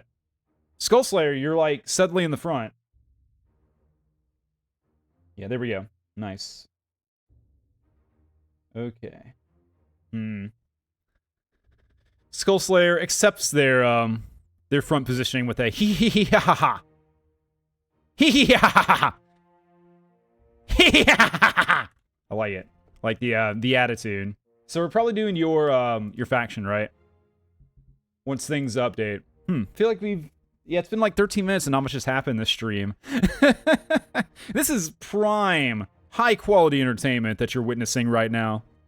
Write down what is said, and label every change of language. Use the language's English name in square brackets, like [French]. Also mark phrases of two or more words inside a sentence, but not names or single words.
[English] Skullslayer, you're like suddenly in the front. Yeah, there we go. Nice. Okay. Skullslayer accepts their front positioning with a hee hee hee ha ha ha. Hee hee ha ha ha. Hee hee ha ha ha. I like it. Like the attitude. So we're probably doing your faction, right? Once things update. Feel like we've Yeah, it's been like 13 minutes and not much has happened this stream. This is prime, high-quality entertainment that you're witnessing right now.